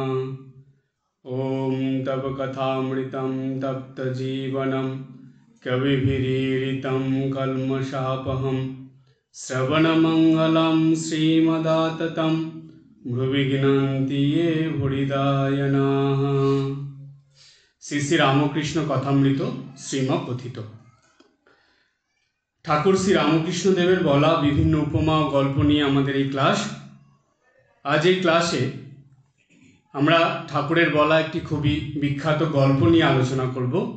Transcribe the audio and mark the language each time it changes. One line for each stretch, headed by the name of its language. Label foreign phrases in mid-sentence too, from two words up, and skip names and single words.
Sanskrit: ॐ तव कथामृतं तप्तजीवनं कविभिरीडितं कल्मषापहं श्रवणमङ्गलं श्रीमदाततं भुवि गृह्णन्ति ये हृदयानाः।
Bangla: শ্রী শ্রী রামকৃষ্ণ কথামৃত শ্রীমকথিত। ঠাকুর শ্রী রামকৃষ্ণ দেবের বলা বিভিন্ন উপমা ও গল্প নিয়ে আমাদের এই ক্লাস। আজ এই ক্লাসে আমরা ঠাকুরের বলা একটি খুবই বিখ্যাত গল্প নিয়ে আলোচনা করব।